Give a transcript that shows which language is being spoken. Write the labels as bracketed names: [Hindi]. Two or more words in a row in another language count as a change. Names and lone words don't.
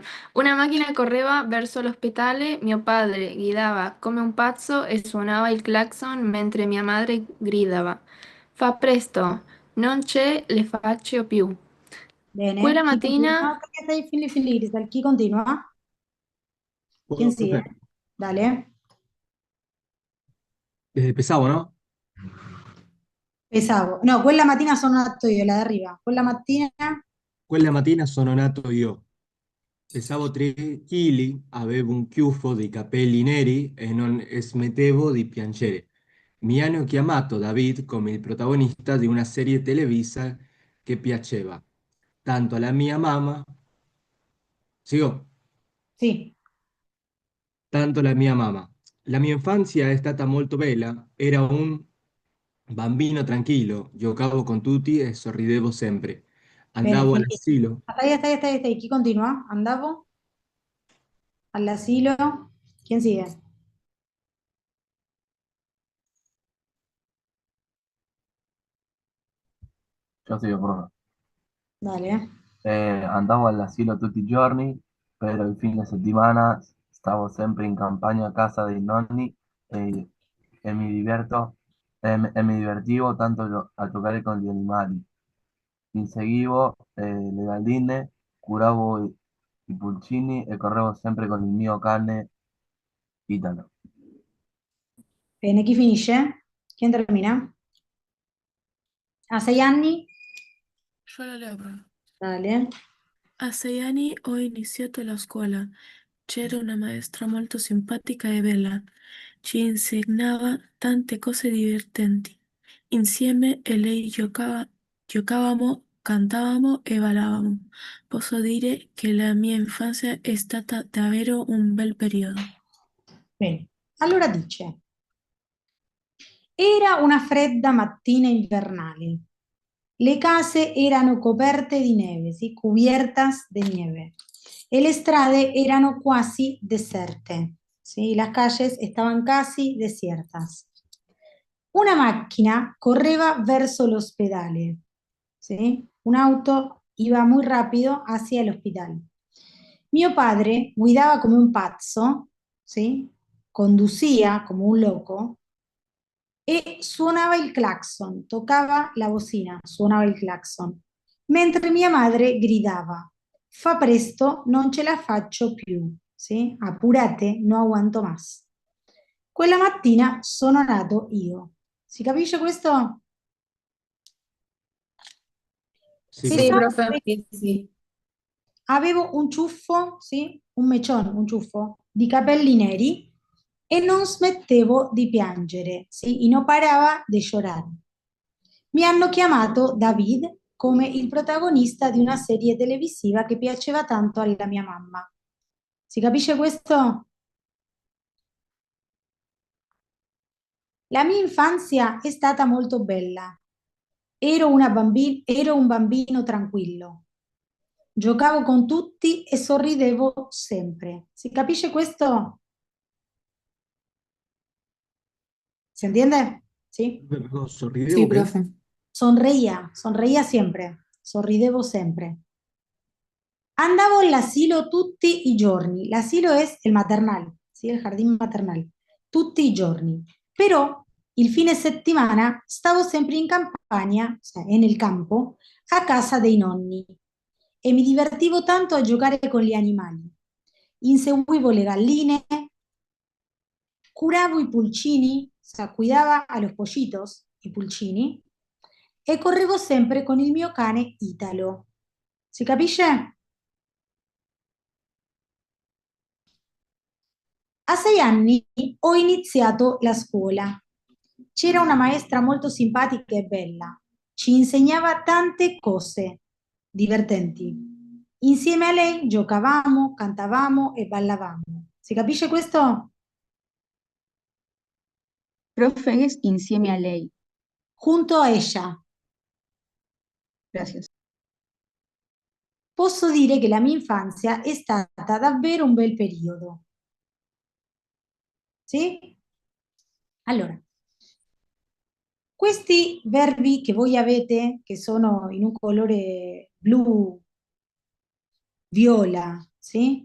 [Italian] Una macchina correva verso l'ospedale, mio padre guidava come un pazzo e suonava il clacson mentre mia madre gridava. Fa presto, non ce le faccio più. Bene. Quella Chi continua? mattina... No, perché stai fili, Cristal. Chi continua? [Spanish] ¿Quién Bueno, sigue? profe, Dale. [Italian] pesavo, ¿no? Pensavo. No, quella mattina sono nato io, [Spanish] la de arriba. [Italian] Quella mattina. Quella mattina sono nato io. Pesavo 3 chili, avevo un chiuffo di capelli neri e non smettevo di piangere. Mi hanno chiamato David come il protagonista di una serie televisa che piaceva tanto alla mia mamma, sigo, Sì. tanto alla mia mamma. La mia infanzia è stata molto bella, era un bambino tranquillo, giocavo con tutti e sorridevo sempre. Bene, Andavo finito. all'asilo. [Spanish] Hasta ahí. [Italian] Chi continua? Andavo all'asilo. [Spanish] ¿Quién sigue? Yo soy profe. Dale. [Italian] Andavo all'asilo tutti i giorni, però il fine settimana stavo sempre in campagna a casa dei nonni e, e mi divertivo tanto a giocare con gli animali. Inseguivo le galline, curavo i pulcini e correvo sempre con il mio cane Italo. Bene, chi finisce? Chi termina? A 6 anni? Yo la leo, profe. Dale. A 6 anni ho iniziato la scuola. C'era una maestra molto simpatica e bella. Ci insegnava tante cose divertenti. Insieme a lei giocavamo, cantavamo e ballavamo. Posso dire che la mia infanzia è stata davvero un bel periodo. Bene. Allora dice, era una fredda mattina invernale. Le case erano coperte di neve, sì, [Spanish] cubiertas de nieve, [Italian] e le strade erano quasi deserte, [Spanish] sí, las calles estaban casi desiertas. [Italian] Una macchina correva verso l'ospedale, [Spanish] ¿sí? Un auto iba muy rápido hacia el hospital. [Italian] Mio padre guidaba [Spanish] como un [Italian] pazzo, ¿sí? [Spanish] Conducía como un loco [Italian] e suonava il clacson, toccava la bocina, suonava il clacson, mentre mia madre gridava, fa presto, non ce la faccio più, [Spanish] ¿sí? Apurate, no aguanto más. [Italian] Quella mattina sono nato io. Si capisce questo? [Spanish] Sí, Sí, profe. [Italian] Pensavo [Spanish] profe. [Italian] che sì. Avevo un ciuffo, sì, un mecione, un ciuffo di capelli neri e non smettevo di piangere, sì, e non parava di llorare. Mi hanno chiamato David come il protagonista di una serie televisiva che piaceva tanto alla mia mamma. Si capisce questo? La mia infanzia è stata molto bella. Ero un bambino tranquillo. Giocavo con tutti e sorridevo sempre. Si capisce questo? [Spanish] ¿Se entiende? ¿Sí? Sí, [Italian] ¿Sorridevo qué? [Spanish] profe. Sonreía siempre. [Italian] Sorridevo sempre. Andavo all'asilo tutti i giorni. [Spanish] L'asilo es el maternal, ¿sí? El jardín maternal. [Italian] Tutti i giorni. Però il fine settimana stavo sempre in campagna, [Spanish] o sea, [Italian] nel campo, a casa dei nonni e mi divertivo tanto a giocare con gli animali. Inseguivo le galline, curavo i pulcini, o sea, cuidaba a los pollitos, i pulcini, e correvo sempre con il mio cane Italo. Si capisce? A 6 anni ho iniziato la scuola. C'era una maestra molto simpatica e bella. Ci insegnava tante cose divertenti. Insieme a lei giocavamo, cantavamo e ballavamo. Si capisce questo? [Spanish] Profe es [Italian] insieme a [Spanish] ley. Junto a ella. Gracias. [Italian] posso dire che la mia infanzia è stata davvero un bel periodo. Sì? Allora, questi verbi che voi avete, che sono in un colore blu, viola, sì?